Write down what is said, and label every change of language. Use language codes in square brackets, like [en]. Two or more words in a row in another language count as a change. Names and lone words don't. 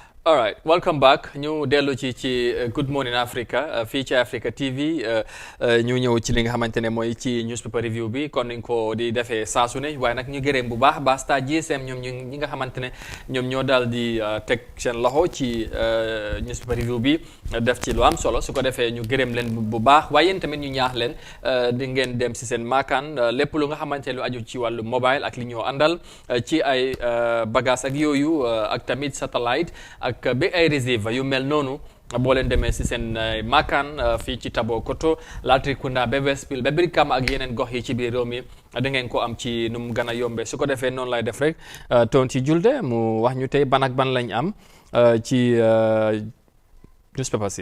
[en] all right welcome back [wo] ñu dellu ci Good Morning Africa fii ci Africa TV ñu ñëw ci li nga xamante ne mooy ci [en] newspaper review [wo] bi kon niñ ko di defee saa su ne waaye nag ñu gërëm bu baax ba Star GSM ñoom ñi nga xamante ne ñoom ñoo daal di teg seen loxo ci [en] newspaper review [wo] bi def ci lu am solo su ko defee ñu gërëm leen bu baax waaye yéen tamit ñu ñaax leen di ngeen dem si seen maakaan lépp lu nga xamante lu aju ci wàllu mobile ak li ñoo àndal ci ay bagage ak yooyu ak tamit satellite ak ba ay réserve yu mel noonu boo leen demee si seen maakaan fii ci Tabokoto Latrikunda ba Westfield ba Brikama ak yeneen gox yi ci biir réew mi da ngeen ko am ci nu mu gën a yombee su ko defee noonu lay def rek Tonty Julde mu wax ñu tey ban ak ban lañ am ci newspaper si